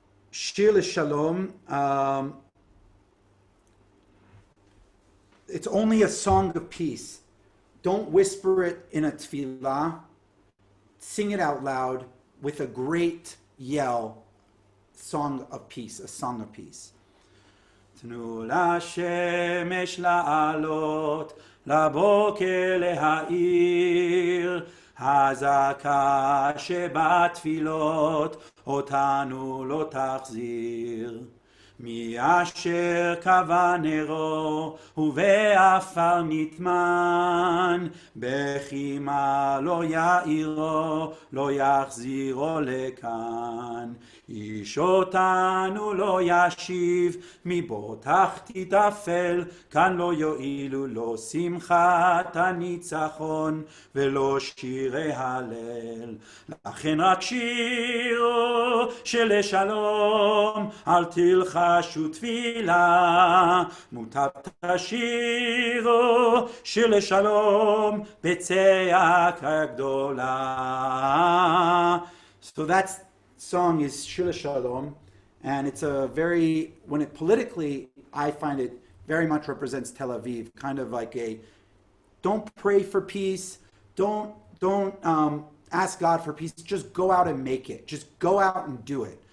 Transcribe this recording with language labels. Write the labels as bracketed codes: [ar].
[he] Shir LeShalom. [en] It's only a song of peace. Don't whisper it in a tefillah. Sing it out loud with a great yell. Song of peace, a song of peace. [he] תנו לשמש לעלות, לבוקר להאיר, הזעקה שבתפילות אותנו לא תחזיר. מי אשר קבע נרו ובעפר נטמן, בחימה לא יאירו, לא יחזירו לכאן. איש אותנו לא ישיב, מבו תחתית אפל, כאן לא יועילו לו שמחת הניצחון ולא שירי הלל. לכן רק שירו שלשלום, אל תלחשו תפילה, מוטב תשירו שלשלום בצעקה גדולה. [en] So that song is Shir Shalom, and it's a very, when it politically, I find it very much represents Tel Aviv, kind of like a, don't pray for peace, don't ask God for peace, just go out and make it, just go out and do it.